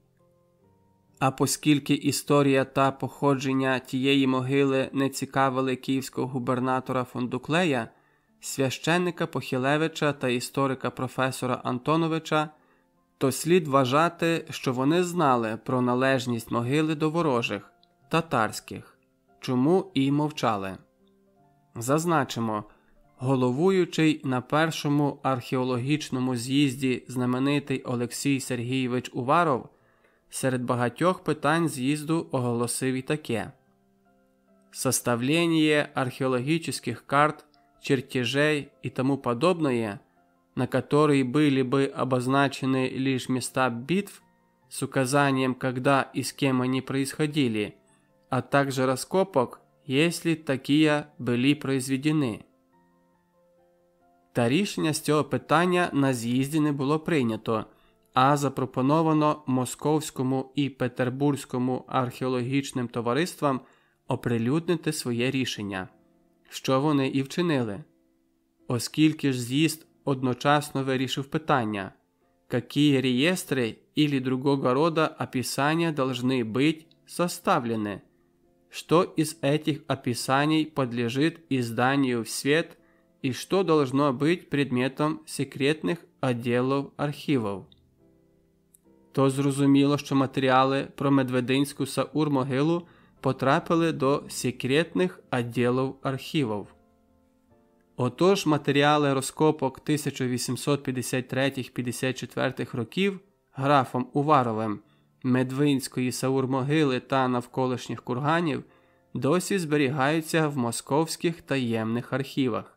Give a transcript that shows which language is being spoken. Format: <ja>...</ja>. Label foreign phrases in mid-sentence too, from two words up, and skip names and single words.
<uk>А оскільки історія та походження тієї могили не цікавили київського губернатора Фундуклея, священника Похилевича та історика професора Антоновича, то слід вважати, що вони знали про належність могили до ворожих, татарських, чому і мовчали. Зазначимо, головуючий на першому археологічному з'їзді знаменитий Олексій Сергійович Уваров серед багатьох питань з'їзду оголосив і таке:</uk> <ru>«Составление археологических карт, чертежей и тому подобное, на которые были бы обозначены лишь места битв с указанием, когда и с кем они происходили, а также раскопок, если такие были произведены».</ru> <uk>Та рішення з цього питання на з'їзді не було прийнято, а запропоновано Московському і Петербурзькому археологічним товариствам оприлюднити своє рішення, що вони і вчинили. Оскільки ж з'їзд одночасно вирішив питання,</uk> <ru>какие реєстри или другого рода описания должны быть составлены, что из этих описаний подлежит изданию в свет и что должно быть предметом секретных отделов архивов.</ru> <uk>То зрозуміло, що матеріали про Медвединську Саур-могилу потрапили до секретних відділів архівів. Отож, матеріали розкопок 1853-54 років графом Уваровим Медвинської Саур-могили та навколишніх курганів досі зберігаються в московських таємних архівах.</uk>